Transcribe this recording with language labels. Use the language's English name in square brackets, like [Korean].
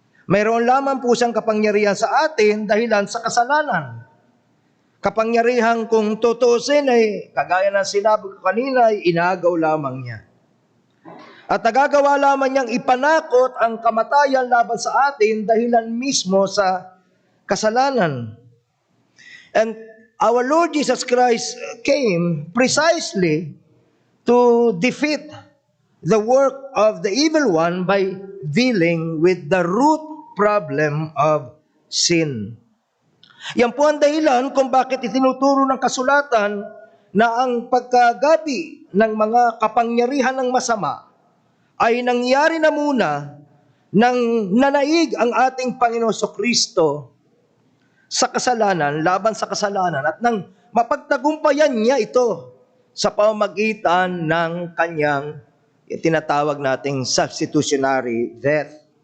[Filipino] Mayroon lamang po siyang kapangyarihan sa atin dahilan sa kasalanan. Kapangyarihan kung tutusin ay, kagaya ng sinabi ko kanina, ay inagaw lamang niya. At nagagawa lamang niyang ipanakot ang kamatayan laban sa atin dahilan mismo sa kasalanan. [English] And our Lord Jesus Christ came precisely to defeat the work of the evil one by dealing with the root problem of sin. [Filipino] Yan po ang dahilan kung bakit itinuturo ng kasulatan na ang pagkagabi ng mga kapangyarihan ng masama ay nangyari na muna nang nanaig ang ating Panginoon Kristo sa kasalanan, laban sa kasalanan, at nang mapagtagumpayan niya ito sa pamamagitan ng kanyang tinatawag nating substitutionary death.